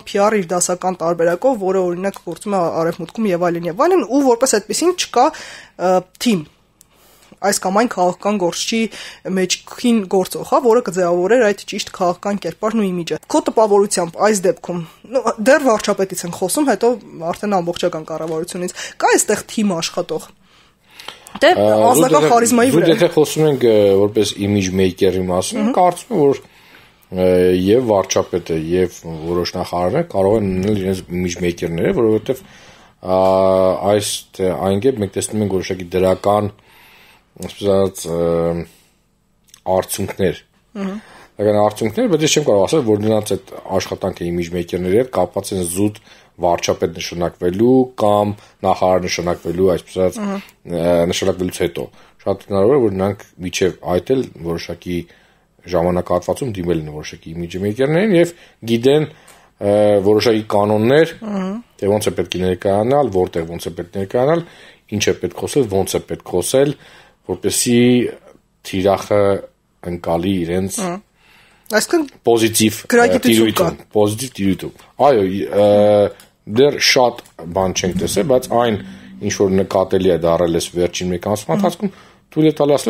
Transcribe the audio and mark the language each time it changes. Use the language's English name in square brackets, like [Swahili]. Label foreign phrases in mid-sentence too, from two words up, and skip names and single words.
[Armenian] PR իր դասական տարբերակով, որը օրինակ գործում է արևմուտքում եւ այլն, ու որպես այդպեսին չկա թիմ այս կամ այն քաղաքական գործչի մեջքին գործող, որը կձևավորեր այդ ճիշտ քաղաքական կերպարն ու իմիջը։ Քո տպավորությամբ այս դեպքում դեռ վարչապետից ենք խոսում, հետո արդեն ամբողջական կառավարությունից կա այստեղ թիմ աշխատող։ Դե անձնական խարիզմայի վրա։ Եթե խոսում ենք որպես [English] image maker-ի [Armenian] մասին, կարծում եմ, որ եւ վարչապետը եւ որոշ նախարարներ կարող են լինել իրենց [English] image maker-ները, [Armenian] որովհետեւ այս այնգեբ մենք տեսնում ենք որոշակի դրական ասած արդյունքներ։ Դրական արդյունքներ, բայց ես չեմ կարող ասել, որ նրանց այդ աշխատանքը [English] image maker-ների [Armenian] հետ կապված են զուտ վարչապետ նշանակվելու կամ նախարար նշանակվելու, այսպես նշանակվելուց հետո։ Շատ հնարավոր է, որ նրանք միջև այդ էլ որոշակի ժամանակահատվածում դիմել են որոշակի [English] image maker-ներին [Armenian] եւ գիտեն որոշակի կանոններ, թե ոնց է պետք է ներկայանալ, որտեղ ոնց է պետք ներկայանալ, ինչ է պետք խոսել, ոնց է պետք խոսել, որպեսզի թիրախը ընկալի իրենց այսինքն պոզիտիվ տիրույթում։ Այո, դեռ շատ բան չենք տեսել, բայց այն ինչ որ նկատելի է դարել էս վերջին 1 ամսվա ընթացքում, թույլ է տալի ասել,